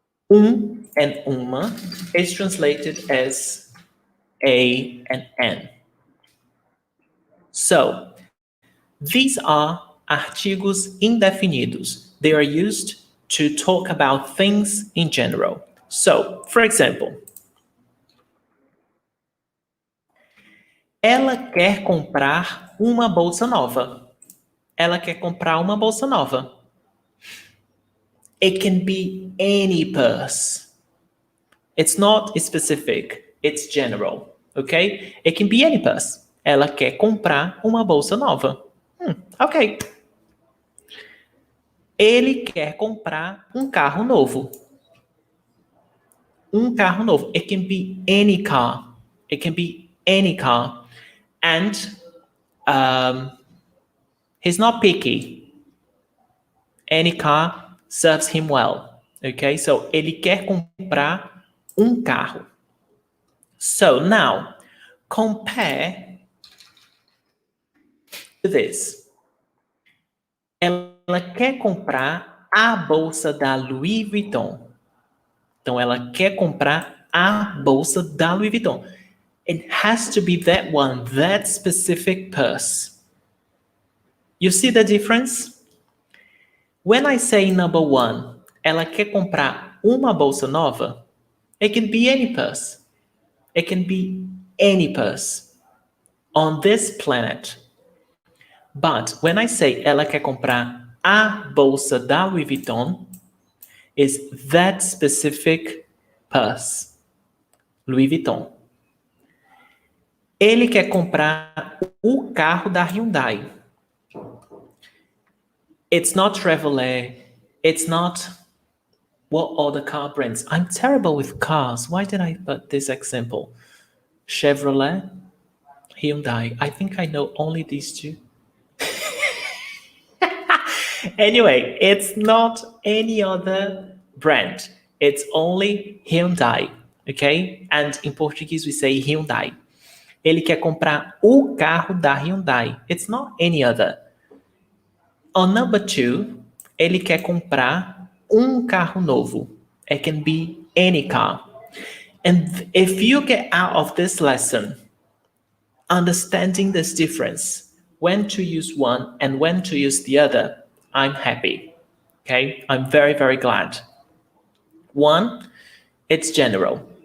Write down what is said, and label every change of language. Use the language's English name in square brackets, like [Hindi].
[English] And uma is translated as a and an. So, these are artigos indefinidos. They are used to talk about things in general. So, for example, [Portuguese] ela quer comprar uma bolsa nova. Ela quer comprar uma bolsa nova. [English] It can be any purse. It's not specific, it's general, okay? It can be any purse. [Portuguese] Ela quer comprar uma bolsa nova. Ok. Ele quer comprar um carro novo. Um carro novo. [English] It can be any car. It can be any car. And he's not picky. Any car serves him well. [Portuguese] Okay, so ele quer comprar um carro. [English] So now, compare this. [Portuguese] Ela quer comprar a bolsa da Louis Vuitton. Então, ela quer comprar a bolsa da Louis Vuitton. [English] It has to be that one, that specific purse. You see the difference? When I say number one, [Portuguese] ela quer comprar uma bolsa nova, [English] it can be any purse. It can be any purse on this planet. But when I say [Portuguese] ela quer comprar a bolsa da Louis Vuitton, [English] is that specific purse. Louis Vuitton. [Portuguese] Ele quer comprar o carro da Hyundai. [English] It's not Chevrolet. It's not what other car brands. I'm terrible with cars. Why did I put this example? Chevrolet, Hyundai. I think I know only these two. Anyway, it's not any other brand. It's only Hyundai, okay? And in Portuguese we say Hyundai. [Portuguese] Ele quer comprar o carro da Hyundai. [English] It's not any other. On number 2, [Portuguese] ele quer comprar carro novo. [English] It can be any car. And if you get out of this lesson understanding this difference, when to use one and when to use the other, I'm happy. Okay? I'm very, very glad. 1, it's general.